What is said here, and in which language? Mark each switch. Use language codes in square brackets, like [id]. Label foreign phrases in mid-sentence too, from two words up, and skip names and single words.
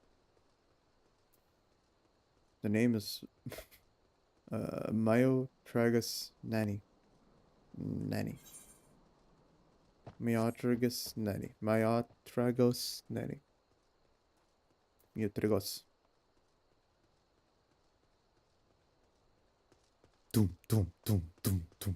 [en] The name is Myotragus nani. Nani. Myotragus nani. Myotragos nani. Myotragos. Doom, doom, doom, doom, doom.